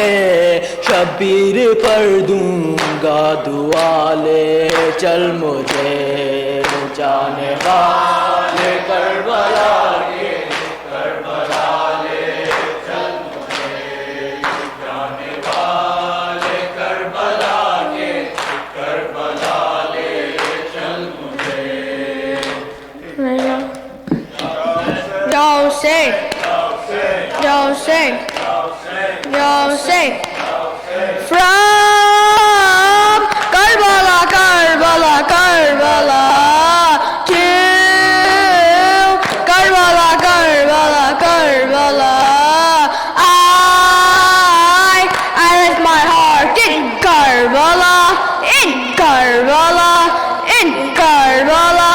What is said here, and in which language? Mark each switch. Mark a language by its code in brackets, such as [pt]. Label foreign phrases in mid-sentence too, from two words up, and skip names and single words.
[ur] شبیر پر دوں گا دعا، لے چل مجھے جانے والے کربلا کے، کربلا لے چل مجھے جانے والے کربلا کے، کربلا لے چل مجھے. [en] Yo sing, yo sing, yo sing. From Karbala, Karbala, Karbala to Karbala, Karbala, Karbala. I left my heart in Karbala, in Karbala, in Karbala.